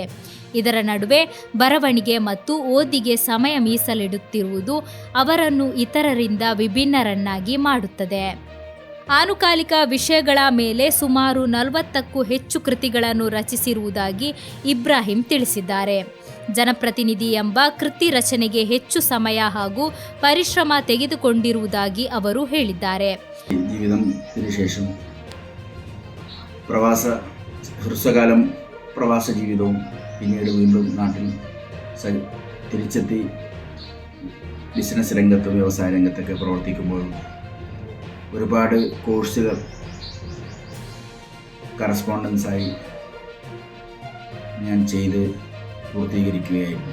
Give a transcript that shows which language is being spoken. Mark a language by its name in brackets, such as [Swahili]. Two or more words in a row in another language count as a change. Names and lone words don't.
[Kannada] ಇದರ ನಡುವೆ ಬರವಣಿಗೆ ಮತ್ತು ಓದಿಗೆ ಸಮಯ ಮೀಸಲಿಡುತ್ತಿರುವುದು ಅವರನ್ನು ಇತರರಿಂದ ವಿಭಿನ್ನರನ್ನಾಗಿ ಮಾಡುತ್ತದೆ. ಆನುಕಾಲಿಕ ವಿಷಯಗಳ ಮೇಲೆ ಸುಮಾರು 40ಕ್ಕೂ ಹೆಚ್ಚು ಕೃತಿಗಳನ್ನು ರಚಿಸಿರುವುದಾಗಿ ಇಬ್ರಾಹಿಂ ತಿಳಿಸಿದ್ದಾರೆ. ಜನಪ್ರತಿನಿಧಿ ಎಂಬ ಕೃತಿ ರಚನೆಗೆ ಹೆಚ್ಚು ಸಮಯ ಹಾಗೂ ಪರಿಶ್ರಮ ತೆಗೆದುಕೊಂಡಿರುವುದಾಗಿ ಅವರು ಹೇಳಿದ್ದಾರೆ. [Malayalam] ശേഷം ഹ്രസ്വകാലം പ്രവാസ ജീവിതവും പിന്നീട് വീണ്ടും നാട്ടിൽ തിരിച്ചെത്തി ബിസിനസ് രംഗത്തും വ്യവസായ രംഗത്തൊക്കെ പ്രവർത്തിക്കുമ്പോഴും ഒരുപാട് കോഴ്സുകൾ കറസ്പോണ്ടൻസായി ഞാൻ ചെയ്ത് പൂർത്തീകരിക്കുകയായിരുന്നു.